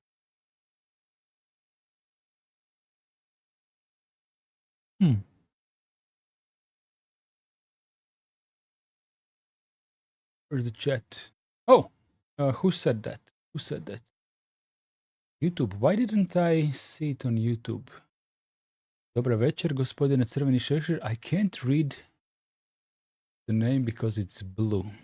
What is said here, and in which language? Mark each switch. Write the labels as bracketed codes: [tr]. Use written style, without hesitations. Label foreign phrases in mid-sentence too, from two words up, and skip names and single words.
[en] Where's the chat? Oh, who said that? Who said that? YouTube. Why didn't I see it on YouTube? [hr] Dobra večer, gospodine Crveni šešir. [en] I can't read the name because it's blue.